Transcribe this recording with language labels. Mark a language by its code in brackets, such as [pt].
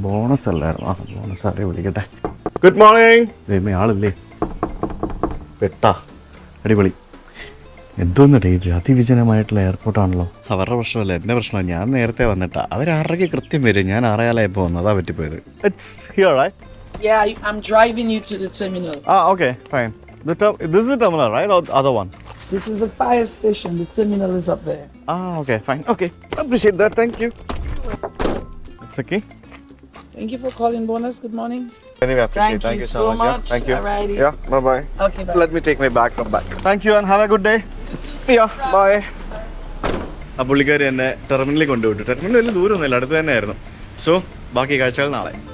[ml] Bonus അല്ലായിരുന്നു. ആ, bonus ആരെ വിളിക്കട്ടെ. [en] Good morning. [ml] ദൈവമേ, ആളില്ലേ? പെട്ടാ, അടിപൊളി. എന്തോന്നിടേ, അതിവിജനമായിട്ടുള്ള എയർപോർട്ടാണല്ലോ. അവരുടെ പ്രശ്നമല്ല, എൻ്റെ പ്രശ്നമാണ്. ഞാൻ നേരത്തെ വന്നിട്ടാ. അവർ 6:30 കൃത്യം വരും, ഞാൻ 6:15 വന്നു, അതാ പറ്റിപ്പോയത്. [en] It's here, right? Yeah, I'm driving you to the terminal. Okay, fine. This is the terminal, right? Or the other one? This is the fire station. The terminal is up there. Okay, fine. Okay, appreciate that. Thank you. It's okay. Thank you for calling Bonus. Good morning. Anyway, appreciate. Thank you so Yeah, much. thank you. Alrighty. Yeah, bye-bye. Okay, bye. Let me take my bag from back. Thank you and have a good day. See ya. Bye. [ml] ആ പുള്ളിക്കാരി എന്നെ ടെർമിനലിൽ കൊണ്ടുവിട്ടു. Terminal വലിയ ദൂരമൊന്നുമില്ല, അടുത്ത് തന്നെയായിരുന്നു. So ബാക്കി കാഴ്ചകൾ നാളെ.